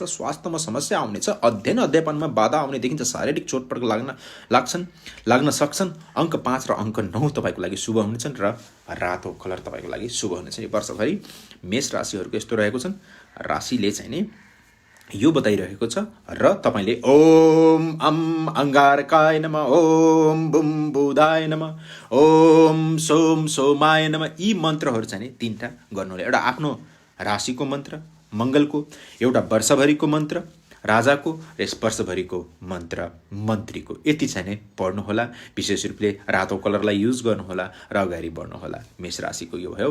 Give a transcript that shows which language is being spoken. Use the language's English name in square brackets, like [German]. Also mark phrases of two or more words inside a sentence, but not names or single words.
[Nepali] स्वास्थ्यमा समस्या आउनेछ। अध्ययन अध्यापनमा बाधा आउने देखिन्छ। शारीरिक चोटपटक लाग्न सक्छन्। अङ्क 5 र अङ्क 9 तपाईँको लागि शुभ हुनेछन्। र रातो कलर तपाईँको लागि शुभ हुनेछ। यो वर्षभरि मेष राशिहरूको यस्तो रहेको छन्। राशिले चाहिँ नि यो बताइरहेको छ। र तपाईँले [Sanskrit] ओम अम अङ्गारकाय नमः, ओम बुम बुधाय नमः, ओम सोम सोमाय नमः, [Nepali] यी मन्त्रहरू चाहिँ नि 3टा गर्नु होला। एउटा आफ्नो राशिको मन्त्र मङ्गलको, एउटा वर्षभरिको मन्त्र राजाको र यस वर्षभरिको मन्त्र मन्त्रीको यति चाहिँ नै पढ्नुहोला। विशेष रूपले रातो कलरलाई युज गर्नुहोला र अगाडि बढ्नुहोला। मेष राशिको यो भयो।